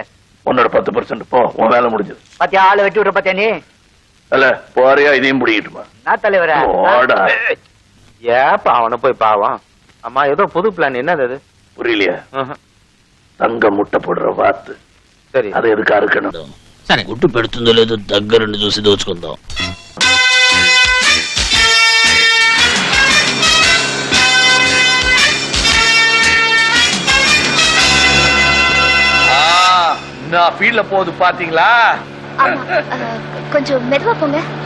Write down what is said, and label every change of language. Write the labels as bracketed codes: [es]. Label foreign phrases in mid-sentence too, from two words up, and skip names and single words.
[ta] உன்னோட 10% போ, உன் வேலை முடிஞ்சது. பாத்தியா, ஆளை வெட்டி விடுற பாத்தியா நீ? அல்ல போறியா, இதையும் பிடிக்கிட்டுமா? நான் தலைவரே. ஓடா. ஏப்பா அவனை போய் பாவம். அம்மா ஏதோ புது பிளான், என்னது அது? புரியலையா? தங்க முட்டை போடுற வாத்து. சரி, அது எதுக்கு அறுக்கணும்? [te] సరే గుట్టు పెడుతుందో లేదో దగ్గరుండి చూసి దోచుకుందాం. [ta] நான் ஃபீல்ட்ல போகுது பாத்தீங்களா? கொஞ்சம் மெதுவா போங்க.